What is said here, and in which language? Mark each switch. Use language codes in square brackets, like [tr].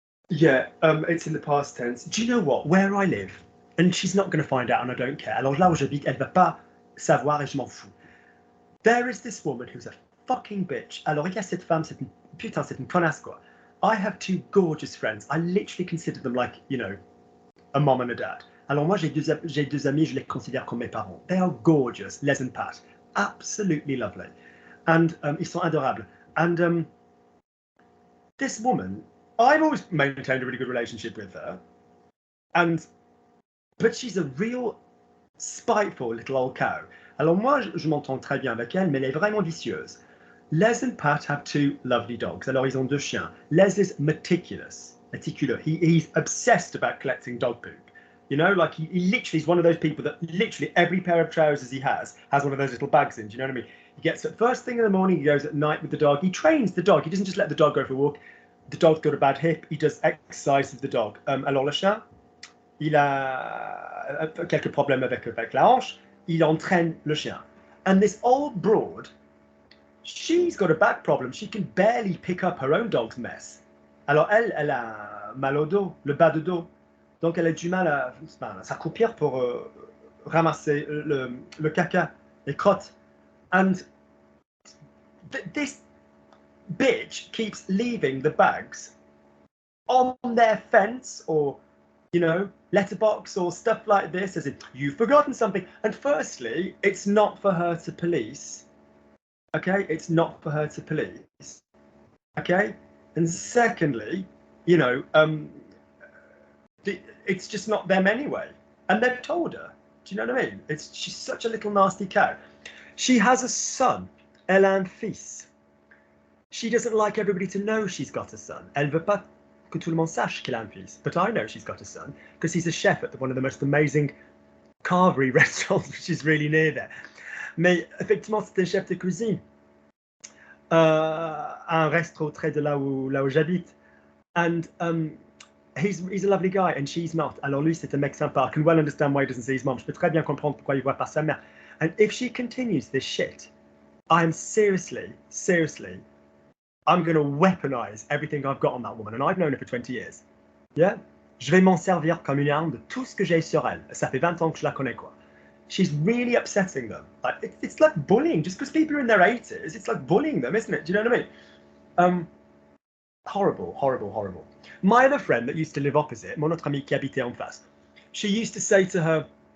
[en] Yeah, it's in the past tense. Do you know what? Where I live, and she's not going to find out, and I don't care. [fr] Alors là où j'habite, elle va pas savoir, et je m'en fous. [en] There is this woman who's a fucking bitch. [fr] Alors il y a cette femme, c'est une connasse quoi. [en] I have two gorgeous friends. I literally consider them like, you know, a mom and a dad. [fr] Alors moi j'ai deux amis, je les considère comme mes parents. [en] They are gorgeous, Les and Pat, absolutely lovely, and [fr] ils sont adorables. [en] And this woman, I've always maintained a really good relationship with her, but she's a real spiteful little old cow. [fr] Alors moi, je m'entends très bien avec elle, mais elle est vraiment vicieuse. [en] Les and Pat have two lovely dogs. [fr] Alors ils ont deux chiens. [en] Les is meticulous. He's obsessed about collecting dog poop. You know, like he literally is one of those people that literally every pair of trousers he has one of those little bags in. Do you know what I mean? He gets up first thing in the morning, he goes at night with the dog. He trains the dog. He doesn't just let the dog go for a walk. The dog's got a bad hip. He does exercise with the dog. [fr] Alors le chien, il a quelques problèmes avec la hanche. Il entraîne le chien. [en] And this old broad, she's got a back problem. She can barely pick up her own dog's mess. [fr] Alors elle a mal au dos, le bas de dos. Donc elle a du mal à s'accroupir pour ramasser le caca, les crottes. [en] And this bitch keeps leaving the bags on their fence or, you know, letterbox or stuff like this, as in, you've forgotten something. And firstly, it's not for her to police. Okay? It's not for her to police. Okay? And secondly, you know, it's just not them anyway. And they've told her. Do you know what I mean? She's such a little nasty cow. She has a son, [fr] elle a un fils. [en] She doesn't like everybody to know she's got a son. [fr] Elle veut pas que tout le monde sache qu'elle a un fils. [en] But I know she's got a son because he's a chef at one of the most amazing carvery restaurants, which is really near there. [fr] Mais effectivement, c'est un chef de cuisine. Un resto très de là où j'habite. [en] And he's a lovely guy and she's not. [fr] Alors lui, c'est un mec sympa. [en] I can well understand why he doesn't see his mom. [fr] Je peux très bien comprendre pourquoi il voit pas sa mère. [en] And if she continues this shit, I am seriously, I'm going to weaponize everything I've got on that woman. And I've known her for 20 years. Yeah? [fr] Je vais m'en servir comme une arme de tout ce que j'ai sur elle. Ça fait 20 ans que je la connais, quoi. [en] She's really upsetting them. Like, it's like bullying. Just because people are in their 80s, it's like bullying them, isn't it? Do you know what I mean? Horrible. My other friend that used to live opposite, [fr] mon autre amie qui habitait en face, [en] she used to say to her,